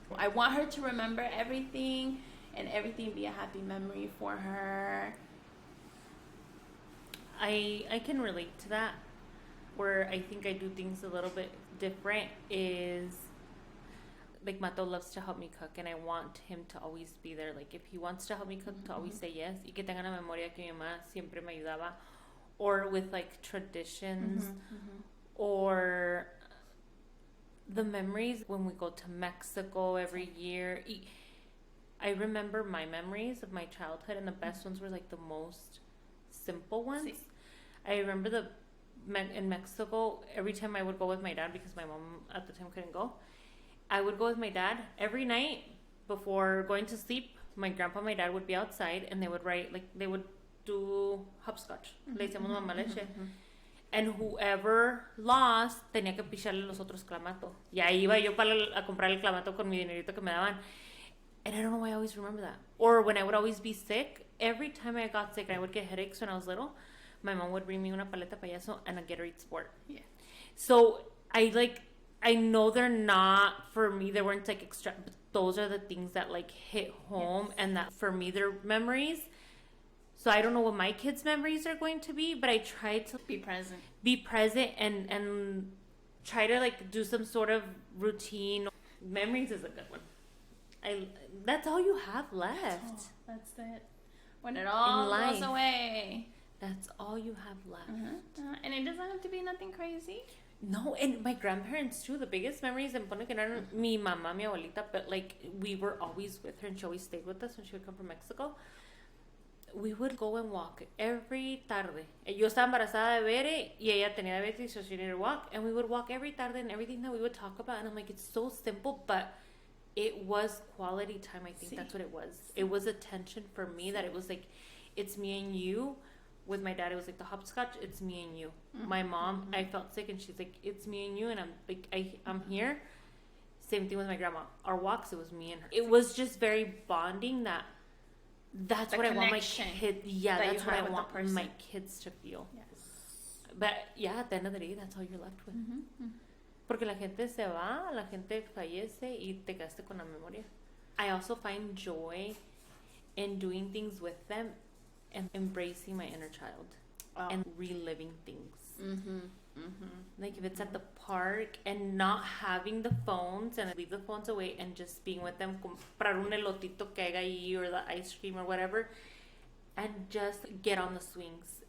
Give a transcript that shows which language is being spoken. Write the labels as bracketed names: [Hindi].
[English] I want her to remember everything and everything be a happy memory for her. I can relate to that. Where I think I do things a little bit different is, like, Mato loves to help me cook, and I want him to always be there. Like, if he wants to help me cook, to always say yes. [Spanish] Y que tenga la memoria que mi mamá siempre me ayudaba. [English] Or with, like, traditions. Or the memories when we go to Mexico every year. I remember my memories of my childhood, and the best ones were, like, the most simple ones. Sí. I remember in Mexico, every time I would go with my dad, because my mom at the time couldn't go, I would go with my dad every night before going to sleep. My grandpa and my dad would be outside, and they would write, like, they would do hopscotch. [Spanish] Le decíamos mamá leche. [English] And whoever lost [Spanish] tenía que picharle los otros clamato. Y ahí iba yo a comprar el clamato con mi dinerito que me daban. [English] And I don't know why I always remember that. Or when I would always be sick, every time I got sick, I would get headaches when I was little, my mom would bring me [Spanish] una paleta payaso [English] and a Gatorade Sport. Yeah. So I know they're not, for me, they weren't like extra, but those are the things that like hit home. Yes. And that for me, they're memories. So I don't know what my kids' memories are going to be, but I try to be present and try to like do some sort of routine. Memories is a good one. That's all you have left. That's it. When it all goes away. That's all you have left. And it doesn't have to be nothing crazy. No, and my grandparents too. The biggest memories, and [Spanish] pone que no mi mamá, mi abuelita, [English] but like we were always with her, and she always stayed with us when she would come from Mexico. We would go and walk every tarde. [Spanish] Yo estaba embarazada de Bere, y ella tenía diabetes, [English] so she needed to walk. And we would walk every tarde, and everything that we would talk about. And I'm like, it's so simple, but it was quality time. I think that's what it was. It was attention for me, that it was like, it's me and you. With my dad, it was like the hopscotch, it's me and you. My mom, I felt sick, and she's like, it's me and you, and I'm like, I'm here. Same thing with my grandma. Our walks, it was me and her. It was just very bonding. That's what I want my kids. Yeah, that's what I want my kids to feel. Yes. But yeah, at the end of the day, that's all you're left with. [Spanish] Porque la gente se va, la gente fallece, y te quedaste con la memoria. [English] I also find joy in doing things with them and embracing my inner child and reliving things. Like if it's at the park and not having the phones, and leave the phones away and just being with them, [Spanish] comprar un elotito que haya ahí, [English] or the ice cream or whatever, and just get on the swings.